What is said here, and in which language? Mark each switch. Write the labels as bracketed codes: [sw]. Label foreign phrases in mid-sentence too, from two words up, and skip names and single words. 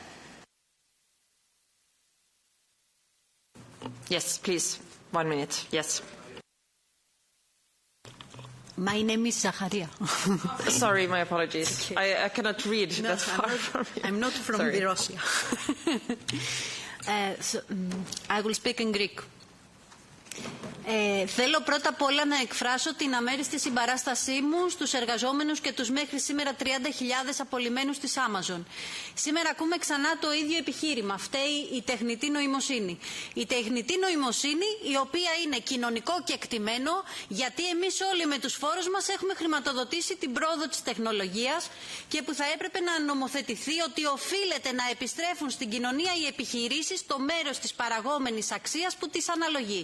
[en] Yes, please. 1 minute. Yes. My name is Zaharia. Sorry, my apologies. Okay. I cannot read. No, That's far from me. I'm not from Russia. I will speak in Greek. [el] Θέλω πρώτα απ' όλα να εκφράσω την αμέριστη συμπαράστασή μου στους εργαζόμενους και τους μέχρι σήμερα 30.000 απολυμμένους της Amazon. Σήμερα ακούμε ξανά το ίδιο επιχείρημα. Φταίει η τεχνητή νοημοσύνη. Η τεχνητή νοημοσύνη, η οποία είναι κοινωνικό κεκτημένο, γιατί εμείς όλοι με τους φόρους μας έχουμε χρηματοδοτήσει την πρόοδο της τεχνολογίας και που θα έπρεπε να νομοθετηθεί ότι οφείλεται να επιστρέφουν στην κοινωνία οι επιχειρήσεις το μέρος της παραγόμενης αξίας που τις αναλογεί.